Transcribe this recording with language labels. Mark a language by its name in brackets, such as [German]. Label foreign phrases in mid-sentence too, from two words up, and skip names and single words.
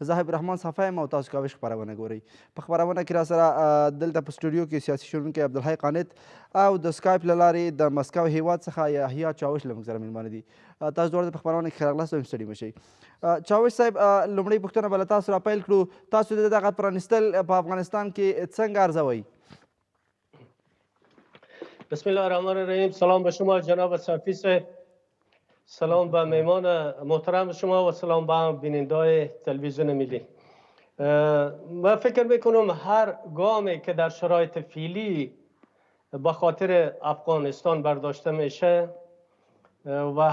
[Pashto] زه حبیب الرحمن صفا یم او تاسو کولی شئ خپرونه ګورئ. په خپرونه کې را سره دلته په سټوډیو کې سیاسي شنونکی عبدالحی قانت او د سکایپ له لارې د مسکو هیواد څخه یحیی چاوش له موږ سره میلمانه دي. تاسو دواړه په خپرونه کې ښه راغلاست او ستړي مه شئ. چاوش صاحب، لومړۍ پوښتنه به له تاسو را پیل کړو. تاسو د دغه پرانیستل په افغانستان کې څنګه ارزوئ؟ [Arabic] بسم الله الرحمن الرحیم. [Persian] سلام به شما جناب صافی صاحب، سلام به مهمان محترم شما و سلام به بیننده‌های تلویزیون ملی. من فکر میکنم هر گامی که در شرایط فعلی به خاطر افغانستان برداشته میشه و